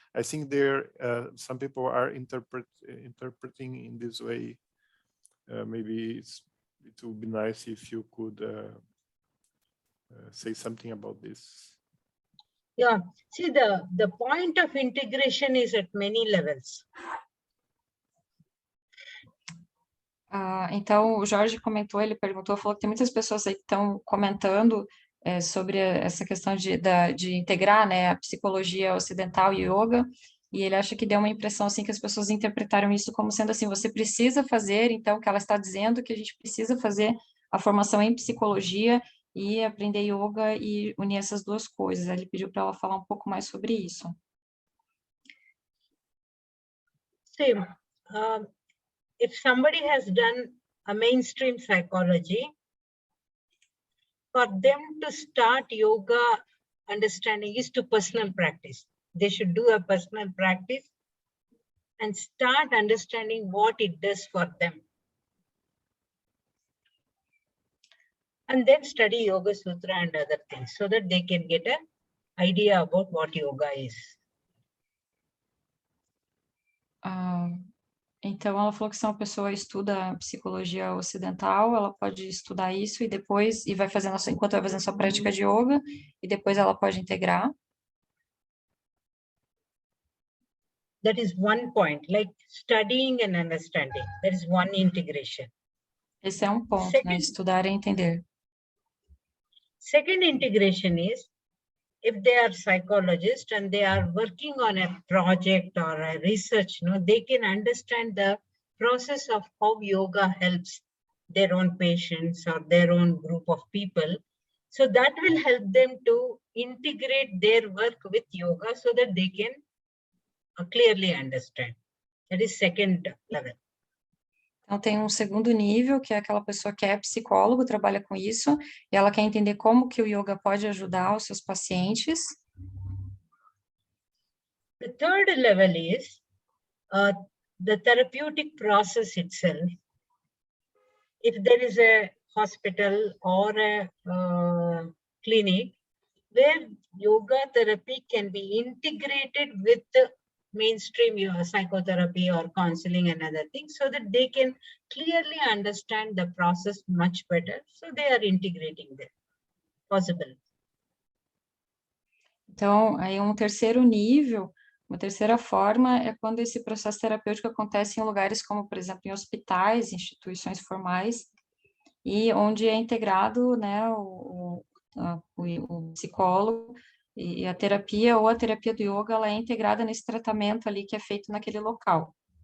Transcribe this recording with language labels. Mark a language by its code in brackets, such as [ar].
[en] I think there some people are interpreting in this way. Maybe it would be nice if you could say something about this. Yeah, see, the point of integration is at many levels. [pt] Então, o Jorge comentou, ele perguntou, falou que tem muitas pessoas aí que estão comentando sobre essa questão de integrar, né, a psicologia ocidental e yoga, e ele acha que deu uma impressão, assim, que as pessoas interpretaram isso como sendo assim, você precisa fazer, então, que ela está dizendo que a gente precisa fazer a formação em psicologia e aprender yoga e unir essas duas coisas. Ele pediu para ela falar um pouco mais sobre isso. Sim. [en] If somebody has done a mainstream psychology, for them to start yoga understanding is to personal practice. They should do a personal practice and start understanding what it does for them. And then study Yoga Sutra and other things so that they can get an idea about what yoga is. [pt] Então, ela falou que se uma pessoa estuda psicologia ocidental, ela pode estudar isso e depois, vai fazendo, enquanto vai fazendo sua prática de yoga, e depois ela pode integrar. [en] That is one point, like studying and understanding. That is one integration. [pt] Esse é um ponto, né? Estudar e entender. [en] Second integration is, if they are psychologists and they are working on a project or a research, they can understand the process of how yoga helps their own patients or their own group of people. So that will help them to integrate their work with yoga so that they can clearly understand. That is second level. [pt] Então, tem um segundo nível, que é aquela pessoa que é psicólogo, trabalha com isso, e ela quer entender como que o yoga pode ajudar os seus pacientes. [en] The third level is the therapeutic process itself. If there is a hospital or a clinic where yoga therapy can be integrated with the mainstream psychotherapy or counseling and other things, so that they can clearly understand the process much better. So they are integrating them. Possible. [pt] Então, aí um terceiro nível, uma terceira forma é quando esse processo terapêutico acontece em lugares como, por exemplo, em hospitais, instituições formais, e onde é integrado, né, o psicólogo e a terapia, ou a terapia do yoga, ela é integrada nesse tratamento ali que é feito naquele local.